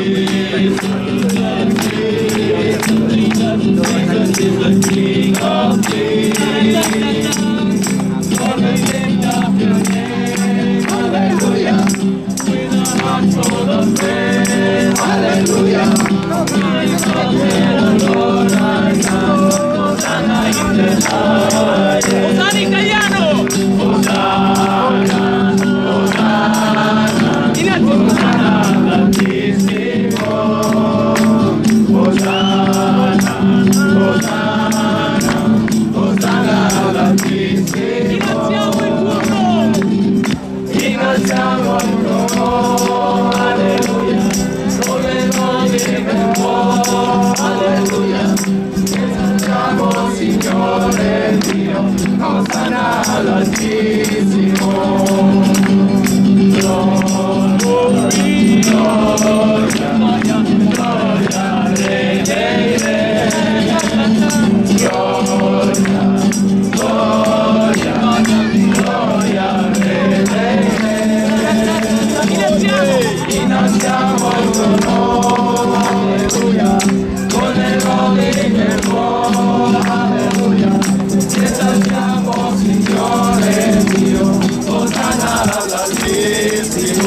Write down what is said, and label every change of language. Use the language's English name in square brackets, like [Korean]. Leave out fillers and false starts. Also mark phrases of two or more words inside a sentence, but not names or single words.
[English] Jesus is the King of Kings. Lord, we lift up your name, hallelujah. With our hearts full of praise, hallelujah. We exalted, O Lord our God. Hosanna in the highest. [Italian] Hosanna italiano. Hosanna, Hosanna, Hosanna altissimo. Hosanna, Hosanna, Hosanna altissimo. Innalziamo il tuo nome, alleluia. Con le lodi del cuore, alleluia. Esaltiamo Signore Dio, Hosanna all'Altissimo. Gloria, gloria, gloria, Re dei Re. Gloria, gloria, gloria, Re dei Re. Innalziamo il tuo nome, alleluia. Con le lodi del cuore, alleluia. Esaltiamo Signore Dio, Hosanna all'Altissimo.